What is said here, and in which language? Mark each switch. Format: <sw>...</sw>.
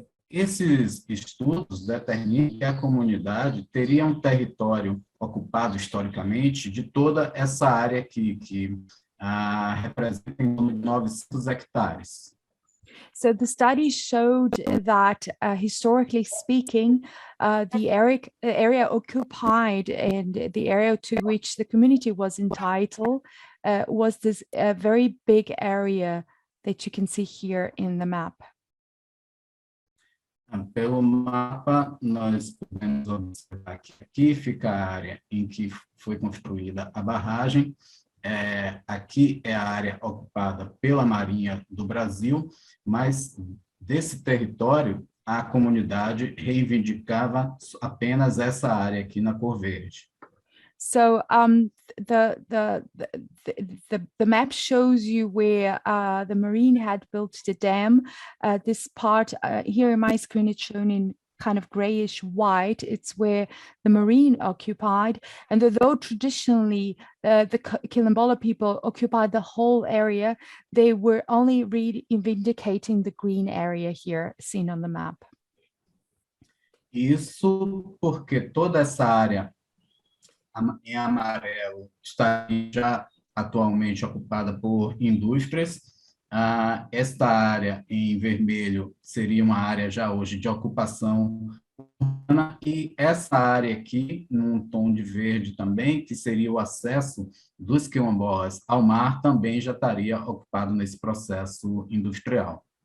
<pt>Esses estudos determinam que a comunidade teria território ocupado historicamente de toda essa área aqui, que representa em torno de 900 hectares.</pt> <en>So the study showed that, historically speaking, the area occupied and the area to which the community was entitled was this very big area that you can see here in the map.</en> <pt>Pelo mapa, nós podemos observar que aqui fica a área em que foi construída a barragem. Aqui é a área ocupada pela Marinha do Brasil, mas desse território a comunidade reivindicava apenas essa área aqui na cor verde.</pt> <en>So the map shows you where the Marine had built the dam. This part here in my screen, it's shown in kind of grayish white. It's where the Marine occupied, and although traditionally the Quilombola people occupied the whole area, they were only reivindicating the green area here seen on the map.</en> <pt>Isso porque toda essa área em amarelo está já atualmente ocupada por indústrias. Esta área em vermelho seria uma área já hoje de ocupação urbana, e essa área aqui, num tom de verde também, que seria o acesso dos quilombolas ao mar, também já estaria ocupado nesse processo industrial.</pt>